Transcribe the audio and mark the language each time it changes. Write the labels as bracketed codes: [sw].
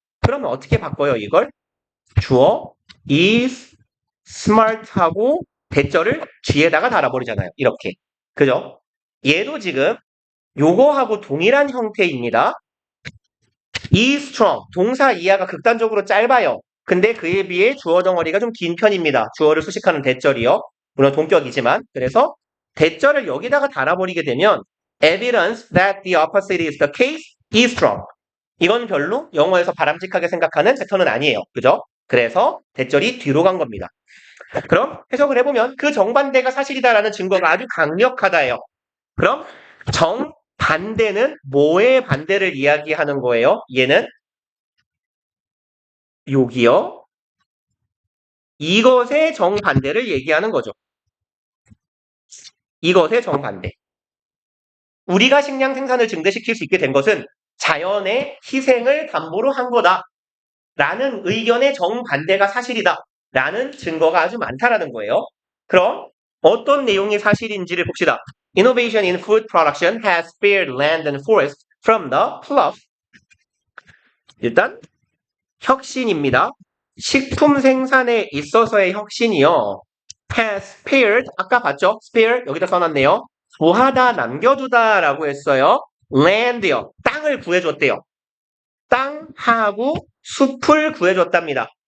[ko] 그러면 어떻게 바꿔요, 이걸? 주어 is smart하고 대절을 뒤에다가 달아버리잖아요. 이렇게. 그죠? 얘도 지금 요거하고 동일한 형태입니다. [en] is strong. [ko] 동사 이하가 극단적으로 짧아요. 근데 그에 비해 주어 덩어리가 좀 긴 편입니다. 주어를 수식하는 대절이요. 물론 동격이지만. 그래서 대절을 여기다가 달아버리게 되면 [en] evidence that the opposite is the case is strong. [ko] 이건 별로 영어에서 바람직하게 생각하는 패턴은 아니에요. 그죠? 그래서 대절이 뒤로 간 겁니다. 그럼 해석을 해보면 그 정반대가 사실이다라는 증거가 아주 강력하다예요. 그럼 정반대는 뭐의 반대를 이야기하는 거예요? 얘는 여기요. 이것의 정반대를 얘기하는 거죠. 이것의 정반대. 우리가 식량 생산을 증대시킬 수 있게 된 것은 자연의 희생을 담보로 한 거다. 라는 의견의 정반대가 사실이다. 라는 증거가 아주 많다라는 거예요. 그럼 어떤 내용이 사실인지를 봅시다. [en] Innovation in food production has spared land and forest from the plough. [ko] 일단 혁신입니다. 식품 생산에 있어서의 혁신이요. has spared, 아까 봤죠? spare, 여기다 써놨네요. 구하다, 남겨두다 라고 했어요. land요, 땅을 구해줬대요. 땅하고 숲을 구해줬답니다.